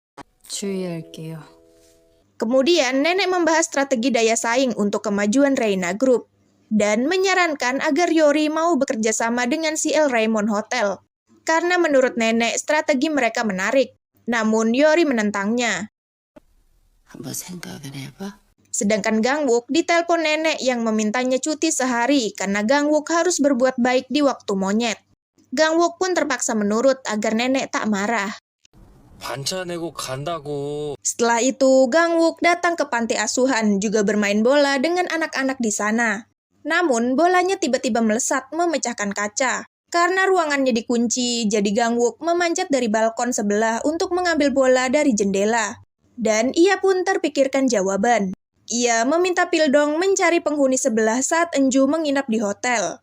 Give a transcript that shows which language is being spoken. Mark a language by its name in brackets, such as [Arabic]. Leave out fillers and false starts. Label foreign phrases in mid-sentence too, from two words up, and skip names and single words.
[Indonesian] Kemudian, nenek membahas strategi daya saing untuk kemajuan Reina Group dan menyarankan agar Yori mau bekerja sama dengan CL Raymond Hotel. karena menurut nenek strategi mereka menarik. Namun Yori menentangnya. [Korean] 한번 생각을 해봐. [Indonesian] Sedangkan Gangwook ditelepon nenek yang memintanya cuti sehari karena Gangwook harus berbuat baik di waktu monyet. Gangwook pun terpaksa menurut agar nenek tak marah. [Korean] 반차 내고 간다고. [Indonesian] Setelah itu, Gangwook datang ke panti asuhan juga bermain bola dengan anak-anak di sana. Namun, bolanya tiba-tiba melesat memecahkan kaca. Karena ruangannya dikunci, jadi Gangwook memanjat dari balkon sebelah untuk mengambil bola dari jendela. Dan ia pun terpikirkan jawaban. Ia meminta Pildong mencari penghuni sebelah saat Enju menginap di hotel.